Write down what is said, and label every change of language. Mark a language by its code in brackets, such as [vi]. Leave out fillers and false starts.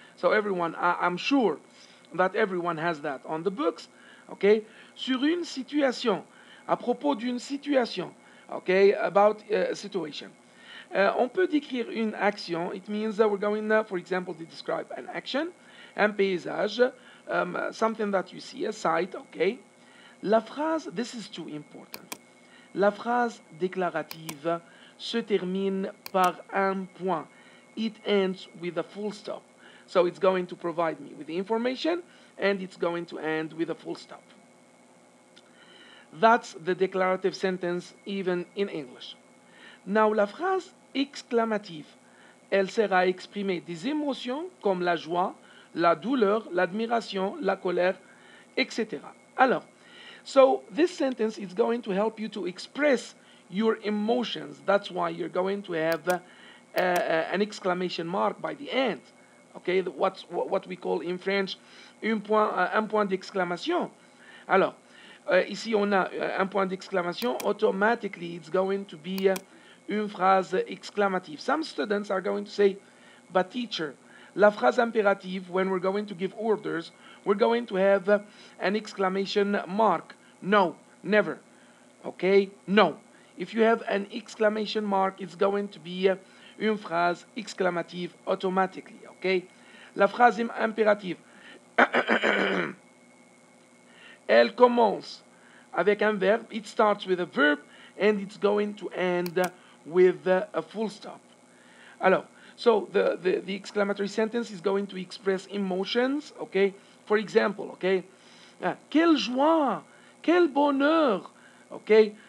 [en] So everyone, I'm sure that everyone has that on the books. Okay? [fr] Sur une situation, à propos d'une situation. Okay? [en] About a situation. [fr] On peut décrire une action. [en] It means that we're going, for example, to describe an action, [fr] un paysage, [en] something that you see, a sight, okay? [fr] La phrase, [en] this is too important. [fr] La phrase déclarative se termine par un point. [en] It ends with a full stop. So it's going to provide me with the information and it's going to end with a full stop. That's the declarative sentence even in English. [fr] Now, la phrase exclamative, elle sert à exprimer des émotions comme la joie, la douleur, l'admiration, la colère, etc. [en] Alors, so this sentence is going to help you to express your emotions. That's why you're going to have an exclamation mark by the end. Okay, what we call in French [fr] un point d'exclamation. Alors, ici on a un point d'exclamation. [en] Automatically, it's going to be [fr] une phrase exclamative. [en] Some students are going to say, but teacher, [fr] la phrase impérative, [en] when we're going to give orders, we're going to have an exclamation mark. No, never. Okay? No. If you have an exclamation mark, it's going to be [fr] une phrase exclamative [en] automatically. Okay? [fr] La phrase impérative. Elle commence avec un verbe. [en] It starts with a verb and it's going to end with a full stop. Alors, so the exclamatory sentence is going to express emotions, okay? For example, okay? [fr] Quelle joie, quel bonheur, okay?